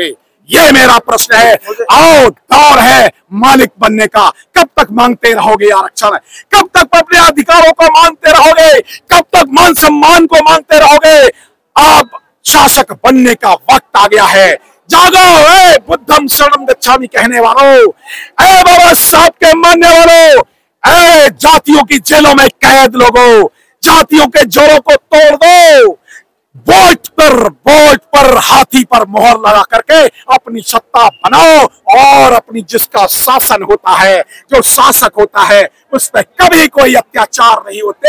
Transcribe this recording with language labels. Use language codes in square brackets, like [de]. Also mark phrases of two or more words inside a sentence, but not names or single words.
[hi] ये मेरा प्रश्न है। आओ, दौर है मालिक बनने का। कब तक मांगते रहोगे आरक्षण? कब तक अपने अधिकारों को मांगते रहोगे? कब तक मान सम्मान को मांगते रहोगे? अब शासक बनने का वक्त आ गया है। जागो, ए [pi] बुद्धम शरणम गच्छामि [hi] कहने वालों, ए बाबा साहब के मानने वालों, ए जातियों की जेलों में कैद लोगों, जातियों के जोरों को तोड़ दो। वोट पर हाथी पर मोहर लगा करके अपनी सत्ता बनाओ और अपनी जिसका शासन होता है, जो शासक होता है, उस पर कभी कोई अत्याचार नहीं होते।